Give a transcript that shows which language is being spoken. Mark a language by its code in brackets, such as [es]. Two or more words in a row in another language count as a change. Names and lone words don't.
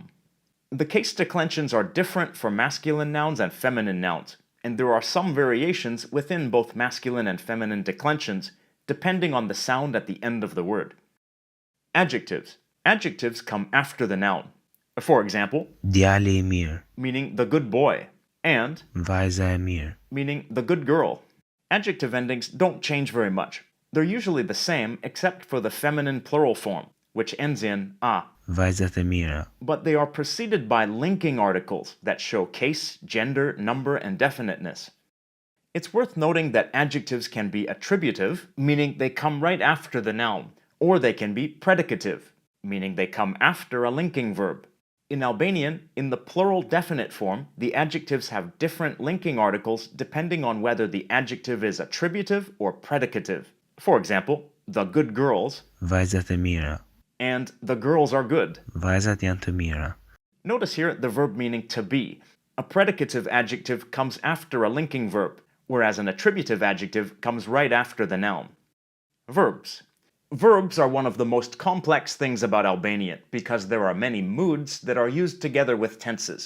[en] The case declensions are different for masculine nouns and feminine nouns, and there are some variations within both masculine and feminine declensions, depending on the sound at the end of the word. Adjectives. Adjectives come after the noun. For example, [sq] Djali mir. [en] meaning the good boy, and [sq] Vajza e mirë. [en] meaning the good girl. Adjective endings don't change very much. They're usually the same except for the feminine plural form, which ends in a, [sq] Vajzat e mira. [en] but they are preceded by linking articles that show case, gender, number, and definiteness. It's worth noting that adjectives can be attributive, meaning they come right after the noun, or they can be predicative, meaning they come after a linking verb. In Albanian, in the plural definite form, the adjectives have different linking articles depending on whether the adjective is attributive or predicative. For example, the good girls [sq] Vajzat e mira. [en] and the girls are good. [sq] Vajzat janë të mira. [en] Notice here the verb meaning to be. A predicative adjective comes after a linking verb, whereas an attributive adjective comes right after the noun. Verbs. Verbs are one of the most complex things about Albanian because there are many moods that are used together with tenses.